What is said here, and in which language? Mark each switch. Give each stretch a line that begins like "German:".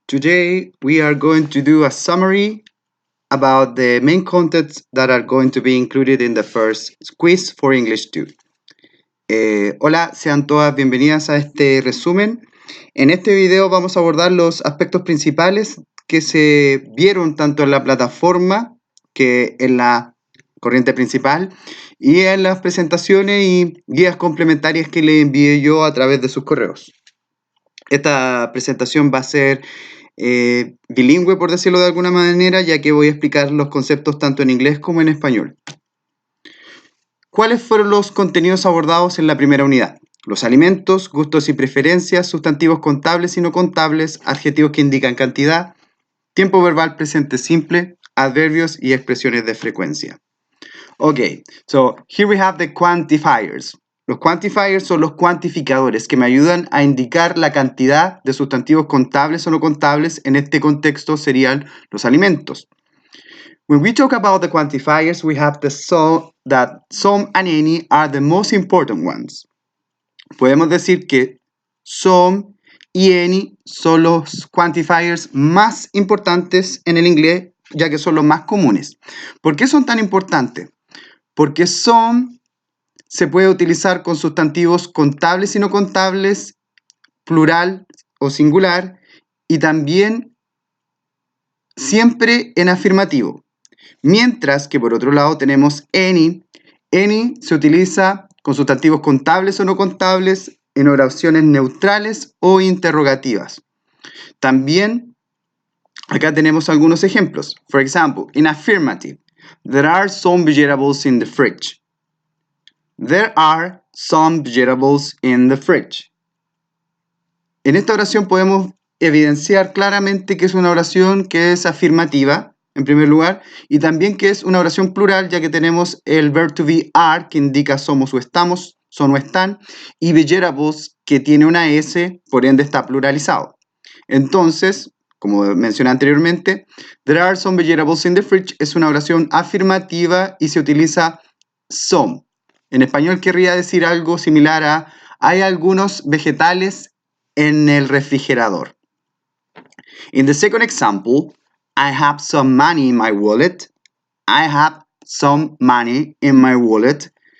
English: Today we are going to do a summary about the main contents that are going to be included in the first quiz for English 2.
Spanish: Hola, sean todas bienvenidas a este resumen. En este video vamos a abordar los aspectos principales que se vieron tanto en la plataforma que en la corriente principal y en las presentaciones y guías complementarias que le envié yo a través de sus correos. Esta presentación va a ser bilingüe, por decirlo de alguna manera, ya que voy a explicar los conceptos tanto en inglés como en español. ¿Cuáles fueron los contenidos abordados en la primera unidad? Los alimentos, gustos y preferencias, sustantivos contables y no contables, adjetivos que indican cantidad, tiempo verbal presente simple, adverbios y expresiones de frecuencia.
English: Okay, so here we have the quantifiers.
Spanish: Los quantifiers son los cuantificadores que me ayudan a indicar la cantidad de sustantivos contables o no contables. En este contexto serían los alimentos.
English: When we talk about the quantifiers, we have that some and any are the most important ones.
Spanish: Podemos decir que some y any son los quantifiers más importantes en el inglés, ya que son los más comunes. ¿Por qué son tan importantes? Porque some se puede utilizar con sustantivos contables y no contables, plural o singular, y también siempre en afirmativo. Mientras que por otro lado tenemos any. Any se utiliza con sustantivos contables o no contables en oraciones neutrales o interrogativas. También acá tenemos algunos ejemplos.
English: For example, in affirmative, there are some vegetables in the fridge. There are some vegetables in the fridge.
Spanish: En esta oración podemos evidenciar claramente que es una oración que es afirmativa, en primer lugar, y también que es una oración plural, ya que tenemos el verb to be are, que indica somos o estamos, son o están, y vegetables, que tiene una S, por ende está pluralizado. Entonces, como mencioné anteriormente,
English: there are some vegetables in the fridge
Spanish: es una oración afirmativa y se utiliza some. En español querría decir algo similar a hay algunos vegetales en el refrigerador.
English: In the second example, I have some money in my wallet. I have some money in my wallet.